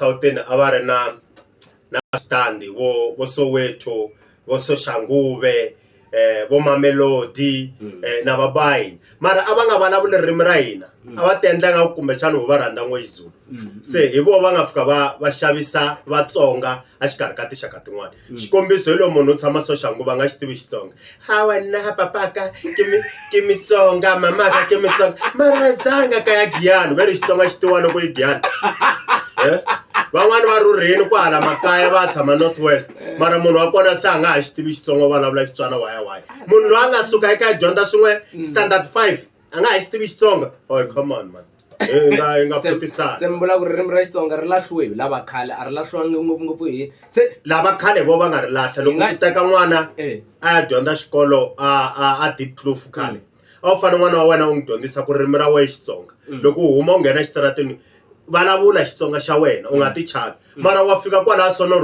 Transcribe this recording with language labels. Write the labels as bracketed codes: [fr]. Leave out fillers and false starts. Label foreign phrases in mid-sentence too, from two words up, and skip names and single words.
[ts] Gauteng a va ri na standi vo Soweto vo Soshanguve vo Mamelodi na vabayi mara a va nga vulavuli ririmi ra hina a va tendla nga kumbexana va rhandza n'wezulu se hi vo va nga fika va xavisa Vatsonga a xikarhi ka tinxaka tin'wana xikombiso hi lo munhu u tshama Soshanguve nga xi tivi Xitsonga hawa na papaka ke Mitsonga mamaka ke Mitsonga mara zanga ka ya Giyani veri Xitsonga xi tiwa loko yi Giyani van'wani va rhurheni ku hala makaya va tshama North West mara munhu wa kona se a nga ha xi tivi Xitsonga vulavula Xitswana waya munhu loyi a nga suka eka dyondza swin'we standard 5 a nga ha xi tivi Xitsonga [en] oh come on man [ts] hi nga futisana se mi vula ku ririmi ra Xitsonga ri lahliwe hi lava khale a ri lahliwangi ngopfungopfu hi se lava khale vo va nga ri lahla loko ku teka n'wana a ya dyondza xikolo a Diepkloof khale a wu fane n'wana wa wena u n'wi dyondzisa ku ririmi ra wena Xitsonga loko u huma u nghena exitarateni vulavula Xitsonga xa wena u nga ti chavi mara wa fika kwala Sono